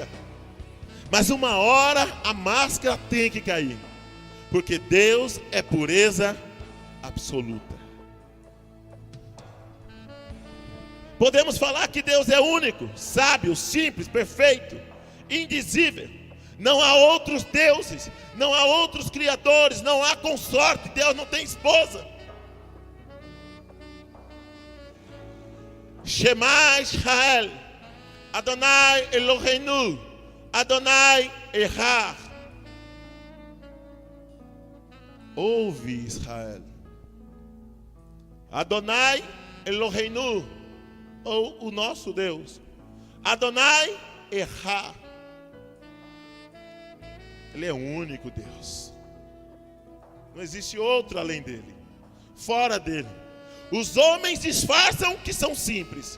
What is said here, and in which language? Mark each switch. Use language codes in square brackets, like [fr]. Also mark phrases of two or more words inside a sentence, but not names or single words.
[pt] Mas uma hora a máscara tem que cair, porque Deus é pureza absoluta. Podemos falar que Deus é único, sábio, simples, perfeito, indizível. Não há outros deuses, não há outros criadores, não há consorte. Deus não tem esposa. [he] שמע ישראל, אדוני אלוהינו, אדוני אחד. [pt] Ouve, Israel. [he] אדוני אלוהינו, [pt] ou o nosso Deus. [he] אדוני אחד. [pt] Ele é o único Deus. Não existe outro além dele, fora dele. Os homens disfarçam que são simples.